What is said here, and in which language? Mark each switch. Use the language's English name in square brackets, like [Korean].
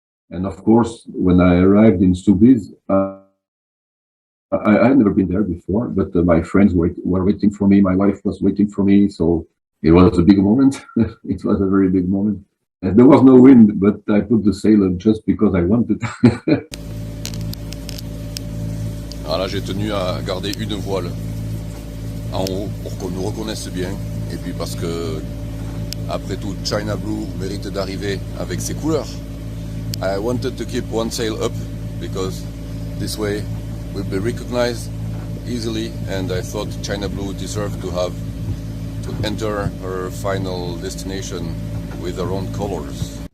[English] And of course, when I arrived in Soubise, I had never been there before, but my friends were waiting for me. My wife was waiting for me, so it was a big moment. It was a very big moment. And there was no wind, but I put the sail up just because I wanted. [French] Alors là, j'ai tenu à garder une voile en haut pour qu'on nous reconnaisse bien, et puis parce que, après tout, China Blue mérite d'arriver avec ses couleurs. [English] I wanted to keep one sail up because this way will be recognized easily, and I thought China Blue deserved to enter her final destination with her own colors.